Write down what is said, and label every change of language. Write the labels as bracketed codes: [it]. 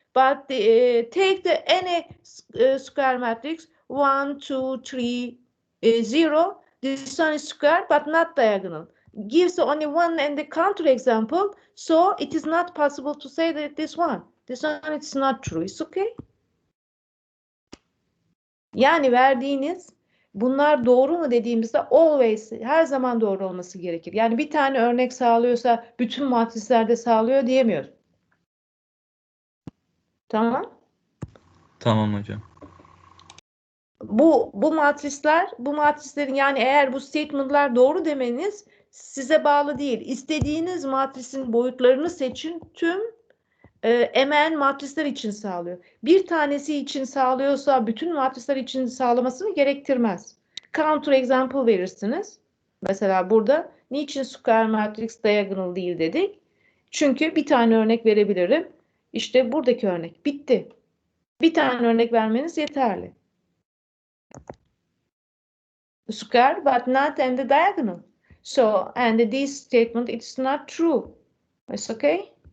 [en] But take any square matrix, 1, 2, 3, 0. This one is square but not diagonal. Gives only one and the counter example. So it is not possible to say that this one it's not true. It's okay. [tr] Yani verdiğiniz bunlar doğru mu dediğimizde always, her zaman doğru olması gerekir. Yani bir tane örnek sağlıyorsa bütün matrislerde sağlıyor diyemiyoruz. Tamam. Tamam hocam. Bu matrislerin, yani eğer bu statement'lar doğru demeniz size bağlı değil. İstediğiniz matrisin boyutlarını seçin, tüm MN matrisler için sağlıyor. Bir tanesi için sağlıyorsa bütün matrisler için sağlamasını gerektirmez. Counter example verirsiniz. Mesela burada niçin square matrix diagonal değil dedik? Çünkü bir tane örnek verebilirim. İşte buradaki örnek. Bitti. Bir tane örnek vermeniz yeterli. [en] Square but not and the diagonal. So, and this statement, it's not true. It's okay?